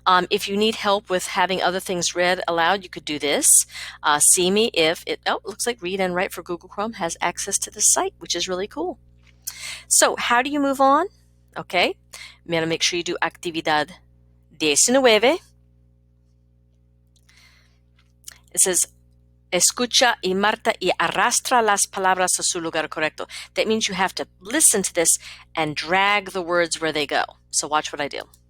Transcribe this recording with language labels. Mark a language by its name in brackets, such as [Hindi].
[English] If you need help with having other things read aloud, you could do this. See me if it looks like Read and Write for Google Chrome has access to the site, which is really cool. So how do you move on? Okay, I'm going to make sure you do Actividad 19. It says, [Spanish] escucha y marca y arrastra las palabras a su lugar correcto. [English] That means you have to listen to this and drag the words where they go. So watch what I do.